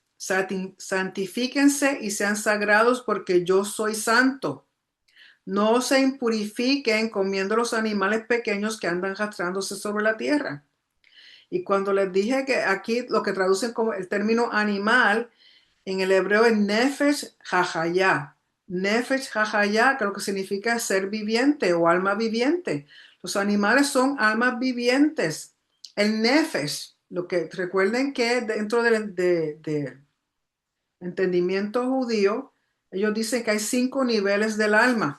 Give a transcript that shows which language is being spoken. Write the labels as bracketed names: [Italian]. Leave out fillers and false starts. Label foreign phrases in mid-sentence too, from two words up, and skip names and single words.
[Spanish] Santifíquense y sean sagrados porque yo soy santo. No se impurifiquen comiendo los animales pequeños que andan arrastrándose sobre la tierra. Y cuando les dije que aquí lo que traducen como el término animal, en el hebreo es [Hebrew] נפש החיה. נפש החיה, [Spanish] que lo que significa ser viviente o alma viviente. Los animales son almas vivientes. El nefesh, lo que recuerden que dentro del entendimiento judío, ellos dicen que hay 5 niveles del alma.